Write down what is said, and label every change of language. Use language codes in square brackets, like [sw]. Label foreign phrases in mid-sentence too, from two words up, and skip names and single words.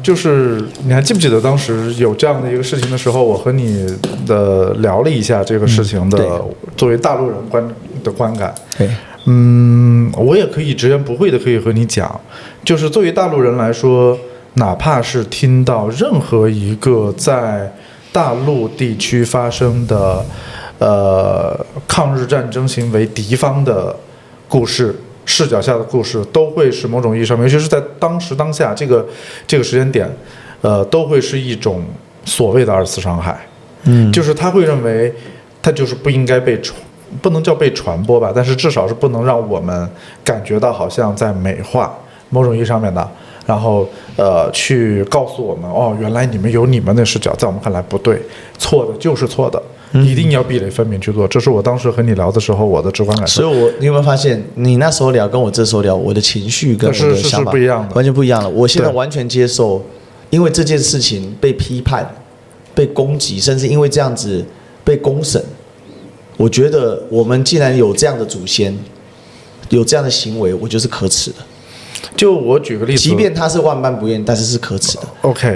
[zh] 就是你還記不記得當時有這樣的一個事情的時候，我和你的聊了一下這個事情的作為大陸人的觀感。對，我也可以直言不諱的可以和你講，就是作為大陸人來說，哪怕是聽到任何一個在大陸地區發生的抗日戰爭行為敌方的故事视角下的故事，都会是某种意义上面，尤其是在当时当下这个时间点，都会是一种所谓的二次傷害。就是他會認為他就是不應該不能叫被傳播吧，但是至少是不能讓我們感覺到好像在美化某種意義上面的，然後去告訴我們哦，原來你們有你們的視角，在我們看來不對，錯的就是錯的。一定要壁壘分明去做，這是我當時和你聊的時候我的直觀感受。所以你有沒有發現，你那時候聊跟我這時候聊，我的情緒跟我的想法是不一樣的，完全不一樣了。我現在完全接受，因為這件事情被批判、被攻擊，甚至因為這樣子被公審，我覺得我們既然有這樣的祖先，有這樣的行為，我覺得是可恥的。就我舉個例子，即便他是萬般不願，但是是可恥的。 OK，